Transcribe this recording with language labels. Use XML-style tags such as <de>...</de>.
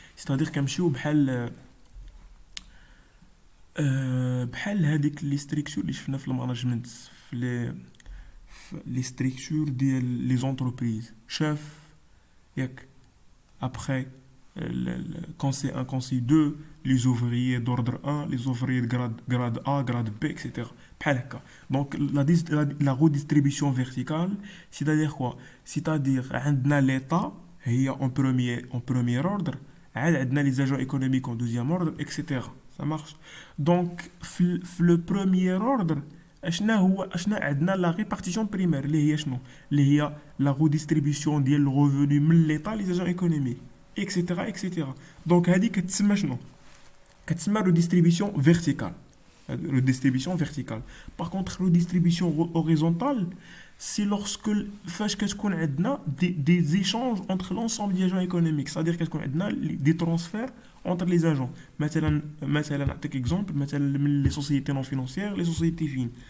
<fr>C'est-à-dire</fr> <ar>كنمشيو بحال هذيك لي ستركتور اللي شفنا في المانجمنت في لي ستركتور ديال لي زونتربريز. شاف ياك</ar> <fr>après quand c'est 1, quand c'est 2, les ouvriers d'ordre 1, les ouvriers de grade A, grade B, etc. Donc la redistribution verticale, c'est-à-dire quoi? C'est-à-dire</fr> <ar>عندنا</ar> <fr>l'État هي en premier ordre, عندنا les agents économiques en deuxième ordre, etc. Ça marche. Donc le premier ordre,</fr> <ar>شنو عندنا</ar> <fr>la répartition primaire</fr> <ar>اللي هي شنو؟ اللي هي</ar> <fr>la redistribution ديال الرevenu من l'État les agents économiques, etc., etc.</fr> <ar>Donc هذه كتسمى شنو؟ كتسمى</ar> <fr>redistribution verticale. Redistribution verticale. Par contre, redistribution horizontale, c'est lorsque qu'on a des échanges entre l'ensemble des agents économiques. C'est-à-dire qu'on a des transferts entre les agents.</fr> <ar>مثلا نعطيك</ar> <fr>exemple, مثلا les sociétés non financières, les sociétés fines.</fr>